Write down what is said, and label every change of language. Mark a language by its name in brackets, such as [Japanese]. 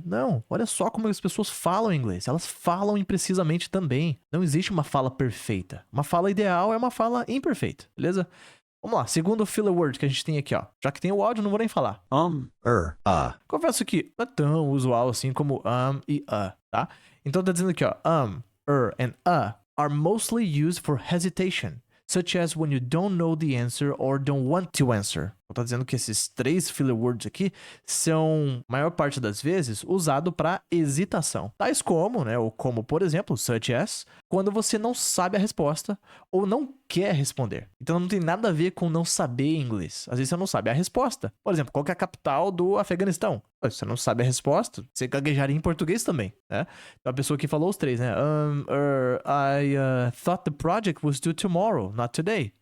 [Portuguese] Não, olha só como as pessoas falam inglês. Elas falam imprecisamente também. Não existe uma fala perfeita. Uma fala ideal é uma fala imperfeita. Beleza? Vamos lá, segundo filler word que a gente tem aqui, ó. Já que tem o áudio, não vou nem falar. Confesso que não é tão usual assim como e tá? Então tá dizendo aqui, ó. [English] And are mostly used for hesitation, such as when you don't know the answer or don't want to answer. [Portuguese] Então tá dizendo que esses 3 filler words aqui são, maior parte das vezes, usado para hesitação. Tais como, né, ou como, por exemplo, [English] such as, [Portuguese] quando você não sabe a resposta ou não quer responder. Então não tem nada a ver com não saber inglês. Às vezes você não sabe a resposta. Por exemplo, qual que é a capital do Afeganistão? Você não sabe a resposta, você gaguejaria em português também, né? Então a pessoa que falou os 3, né? [English] I thought the project was due tomorrow, not today.